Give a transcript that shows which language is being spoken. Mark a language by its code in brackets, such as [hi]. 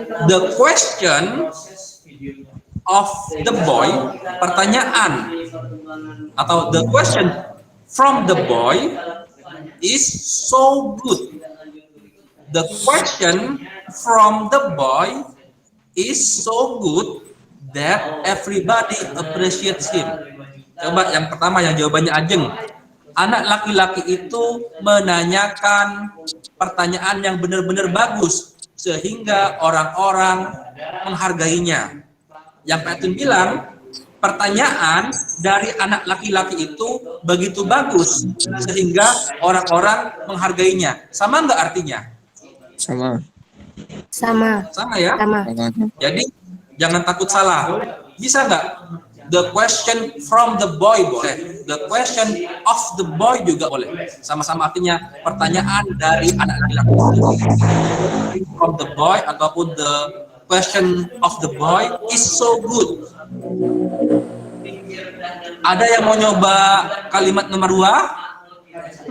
[en] The question of the boy, [id] pertanyaan atau [en] the question from the boy is so good. The question from the boy is so good that everybody appreciates him. [id] Coba yang pertama yang jawabannya Ajeng. Anak laki-laki itu menanyakan pertanyaan yang benar-benar bagus sehingga orang-orang menghargainya. Yang Pak Edwin bilang, pertanyaan dari anak laki-laki itu begitu bagus sehingga orang-orang menghargainya. Sama nggak artinya? Sama. Sama ya? Sama. Jadi jangan takut salah. Bisa nggak? [en] The question from the boy [id] boleh. [en] The question of the boy [id] juga boleh. Sama-sama artinya pertanyaan dari anak laki-laki. [en] From the boy ataupun the question of the boy is so good. [id] Ada yang mau nyoba kalimat nomor 2?